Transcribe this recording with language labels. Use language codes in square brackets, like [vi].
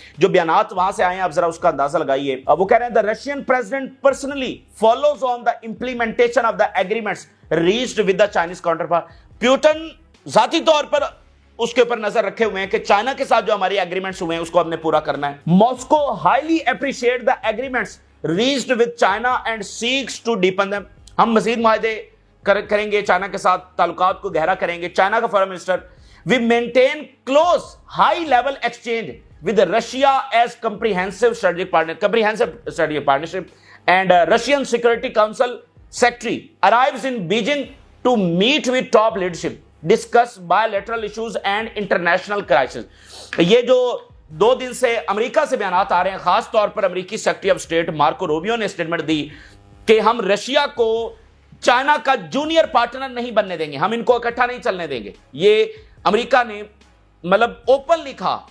[ur] جو بیانات وہاں سے آئے ہیں آپ ذرا اس کا اندازہ لگائیے. وہ کہہ رہے ہیں [en] the Russian president personally follows on the implementation of the agreements reached with the Chinese counterpart. [ur] Putin ذاتی طور پر اس کے اوپر نظر رکھے ہوئے ہیں کہ چائنا کے ساتھ جو ہماری ایگریمنٹس ہوئے ہیں اس کو ہم نے پورا کرنا ہے. [en] Moscow highly appreciate the agreements reached with China and seeks to deepen them. [ur] ہم مزید معاہدے کریں گے، چائنا کے ساتھ تعلقات کو گہرا کریں گے. چائنا کا فورن minister [en] we maintain close high level exchange with Russia as comprehensive strategic partnership and Russian Security Council Secretary arrives in Beijing to meet with top leadership, discuss bilateral issues and international crisis. [ur] یہ جو 2 دن سے امریکہ سے بیانات آ رہے ہیں، خاص طور پر امریکی secretary of state Marco Rubio نے اسٹیٹمنٹ دی کہ ہم رشیا کو چائنا کا جونیئر پارٹنر نہیں بننے دیں گے، ہم ان کو اکٹھا نہیں چلنے دیں گے. یہ امریکہ نے مطلب اوپنلی کہا.